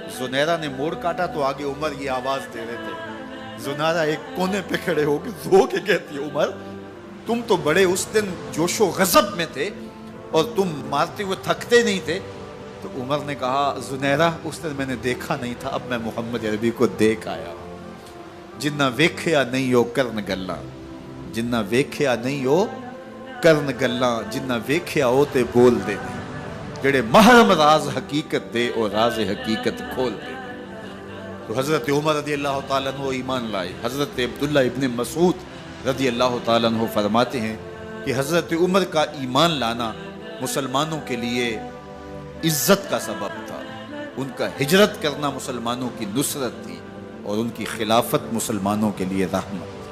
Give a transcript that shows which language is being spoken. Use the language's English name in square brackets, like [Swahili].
[Urdu] زنیرہ نے موڑ کاٹا تو آگے عمر یہ آواز دے رہے تھے. زنیرہ ایک کونے پہ کھڑے ہو کے رو کے کہتی ہے عمر تم تو بڑے اس دن جوش و غضب میں تھے اور تم مارتے ہوئے تھکتے نہیں تھے. تو عمر نے کہا زنیرہ اس دن میں نے دیکھا نہیں تھا، اب میں محمد عربی کو دیکھ آیا ہوں. [Punjabi] جنہ ویکھیا نہیں ہو کرن گلاں، جنہ ویکھیا نہیں ہو کرن گلاں، جنہ ویکھیا ہو تے بول دے نہیں، جڑے محرم راز حقیقت دے اور راز حقیقت کھول دے. [Urdu] تو حضرت عمر رضی اللہ تعالیٰ عنہ ایمان لائے. حضرت عبداللہ ابن مسعود رضی اللہ تعالیٰ عنہ فرماتے ہیں کہ حضرت عمر کا ایمان لانا مسلمانوں کے لیے عزت کا سبب تھا. ان کا ہجرت کرنا مسلمانوں کی نصرت تھی اور ان کی خلافت مسلمانوں کے لیے رحمت.